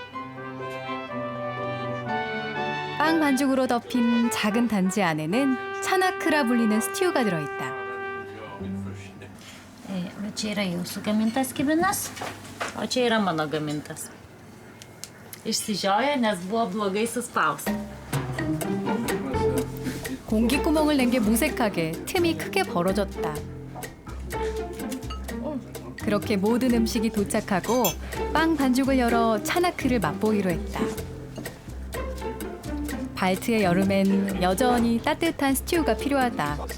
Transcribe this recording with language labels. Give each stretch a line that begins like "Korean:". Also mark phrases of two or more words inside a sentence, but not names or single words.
Korean: 빵 반죽으로 덮인 작은 단지 안에는 차나크라 불리는 스튜가 들어있다.
Lithuanian: Čia yra jūsų gamintas kibinas, o čia yra mano gamintas. Išsižiojo, nes buvo blogai suspaustas.
Korean: 공기구멍을 낸 게 무색하게 틈이 크게 벌어졌다. 그렇게 모든 음식이 도착하고 빵 반죽을 열어 차나크를 맛보기로 했다. 발트의 여름엔 여전히 따뜻한 스튜가 필요하다.